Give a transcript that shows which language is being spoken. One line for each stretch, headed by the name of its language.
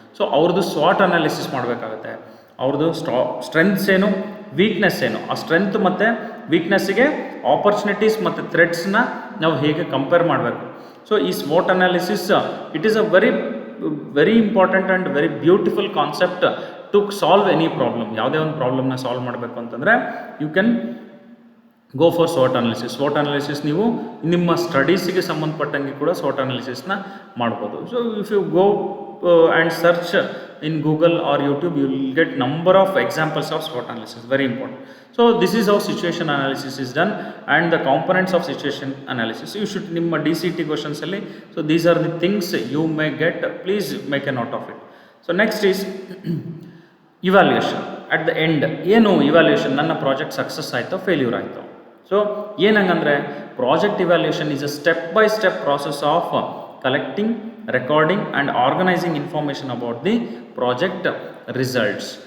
Kannada: So avrdu SWOT analysis ಮಾಡಬೇಕಾಗುತ್ತೆ. ಅವ್ರದ್ದು strengths ಏನು, ವೀಕ್ನೆಸ್ ಏನು, ಆ ಸ್ಟ್ರೆಂತ್ ಮತ್ತು ವೀಕ್ನೆಸ್ಸಿಗೆ ಆಪರ್ಚುನಿಟೀಸ್ ಮತ್ತು ಥ್ರೆಟ್ಸ್ನ ನಾವು ಹೇಗೆ ಕಂಪೇರ್ ಮಾಡಬೇಕು.
English: So ಈ ಸ್ವೋಟ್ analysis it is a very important and very beautiful concept to solve any problem.
Kannada: ಯಾವುದೇ ಒಂದು ಪ್ರಾಬ್ಲಮ್ನ ಸಾಲ್ವ್ ಮಾಡಬೇಕು ಅಂತಂದರೆ
English: You can go for ಸ್ವೋಟ್ analysis.
Kannada: ಸ್ವೋಟ್ analysis ನೀವು ನಿಮ್ಮ ಸ್ಟಡೀಸಿಗೆ ಸಂಬಂಧಪಟ್ಟಂಗೆ ಕೂಡ ಸ್ವೋಟ್ ಅನಾಲಿಸಿಸ್ನ ಮಾಡ್ಬೋದು.
English: So if you go and search in Google or YouTube, you will get number of examples of SWOT analysis. Very important. So this is how situation analysis is done, and the components of situation analysis you should nimma DCT questions alli. So these are the things you may get. Please make a note of it. So next is evaluation. At the end
Kannada: ಏನು evaluation, ನನ್ನ project success ಆಯಿತೋ failure ಆಯಿತೋ. So ಏನಂಗಂದರೆ
English: Project evaluation is a step by step process of collecting, recording and organizing information about the project results.